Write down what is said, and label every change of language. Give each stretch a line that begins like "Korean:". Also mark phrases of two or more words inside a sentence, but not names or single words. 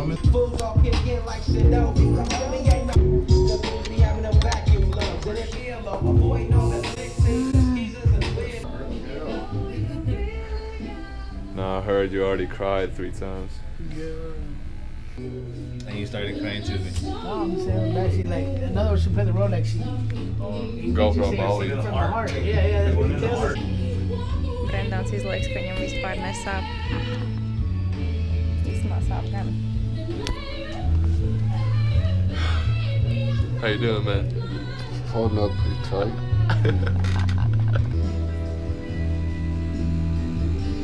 English: No, I heard you already cried 3 times. And you started crying to me. No, I'm saying actually like another one should play the role like she GoPro Molly. from the heart. Yeah, that's what he does.
Latvian: Brendons izlaiks, ka viņam vispār nesāp. Īstenībā sāp gan.
English: How you doing, man? Holding up pretty tight.